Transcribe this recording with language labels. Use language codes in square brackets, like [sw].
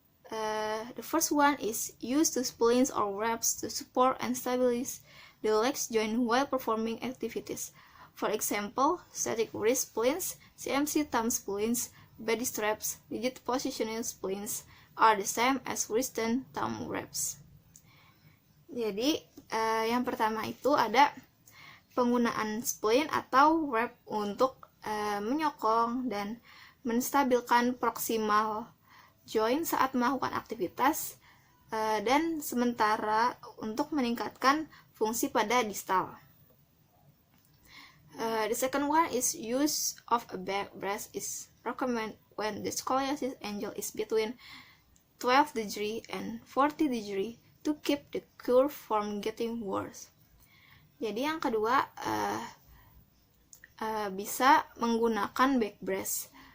[en] The first one is use the splints or wraps to support and stabilize the legs joint while performing activities. For example, static wrist splints, CMC thumb splints, body straps, rigid positional splints are the same as wrist and thumb wraps. [id] Jadi, yang pertama itu ada penggunaan splint atau wrap untuk menyokong dan menstabilkan proximal joint saat melakukan aktivitas, dan sementara untuk meningkatkan fungsi pada distal. [en] The second one is use of a back brace is recommended when the scoliosis angle is between 12 degree and 40 degree to keep the curve from getting worse. [id] Jadi yang kedua, bisa menggunakan back brace.